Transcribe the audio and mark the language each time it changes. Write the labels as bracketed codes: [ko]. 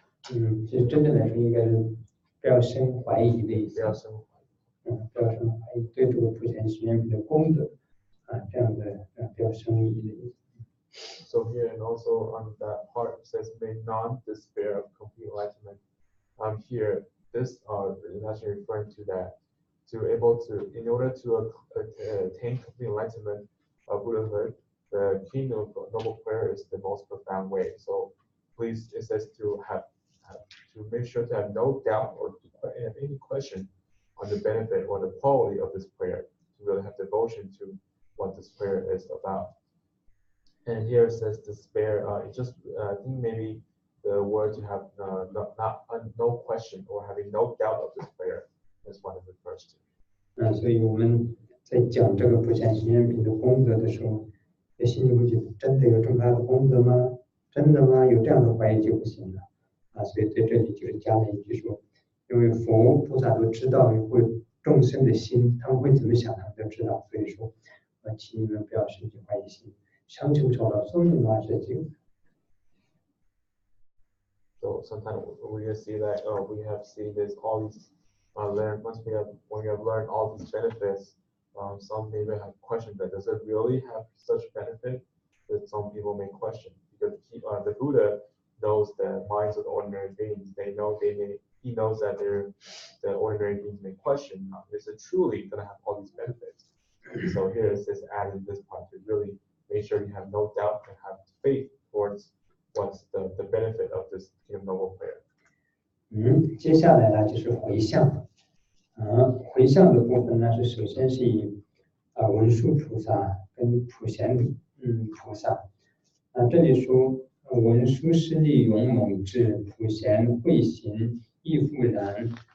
[zh] 其实真正来说应该是不要生怀疑的意思。不要生怀疑。不要生怀疑，对这个普贤行愿品的功德这样的不要生疑的意思。 [en] So here and also on that part it says may not despair of complete enlightenment. Here this is actually referring to that in order to attain complete enlightenment of Buddhahood, the king of noble prayer is the most profound way. So please, it says to make sure to have no doubt or have any question on the benefit or the quality of this prayer, to really have devotion to what this prayer is about. And here it says despair. I think maybe the word to have no question or having no doubt of this prayer is what it refers to. [zh] 所以我们在讲这个普贤行愿品的功德的时候，心里会觉得真的有这么大的功德吗？真的吗？有这样的怀疑就不行了所以在这里就是加了一句说，因为佛菩萨都知道会众生的心，他们会怎么想，他们都知道，所以说请你们不要生起怀疑心。相信说了，说明嘛是这个。 [en] So sometimes we just see that we have seen this all these learn when we have learned all these benefits. Some maybe have questioned that does it really have such benefit? That some people may question because the Buddha knows the minds of the ordinary beings. He knows that the ordinary beings may question, is it truly going to have all these benefits? So here is this added this part to really make sure you have no doubt and have faith towards what's the benefit of this Kingdom Noble prayer. [zh] 接下来呢就是回向。回向的部分呢是首先是以文殊菩萨跟普贤菩萨。这里说文殊师利勇猛智，普贤慧行亦复然。